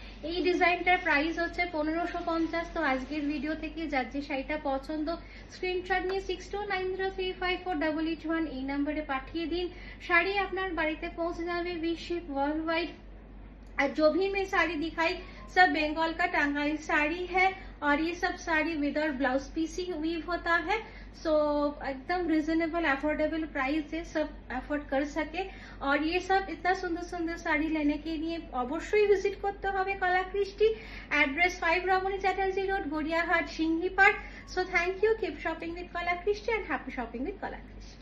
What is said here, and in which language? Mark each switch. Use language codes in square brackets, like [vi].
[bn] এই ডিজাইনটার প্রাইস হচ্ছে 1550। তো আজকের ভিডিও থেকে যার যে শাড়িটা পছন্দ, স্ক্রিনশট নিয়ে 6290354881 এই নম্বরে পাঠিয়ে দিন, শাড়ি আপনার বাড়িতে পৌঁছে যাবে উইথ শিপ ওয়ার্ল্ড वाइड। [hi] और जो भी मैं साड़ी दिखाई सब बंगाल का टांगाइल साड़ी है और ये सब साड़ी विदाउट ब्लाउज पीस ही वीव होता है। सो एकदम रिजनेबल अफोर्डेबल प्राइस है, सब अफोर्ड कर सके। और ये सब इतना सुंदर सुंदर শাড়ি लेने के लिए [bn] অবশ্যই ভিজিট করতে হবে কলাকৃষ্টি। অ্যাড্রেস 5 রমণী Chatterjee road, Gariahat, Singhi park. So thank you, keep shopping with Kalakristi and happy shopping with Kalakristi.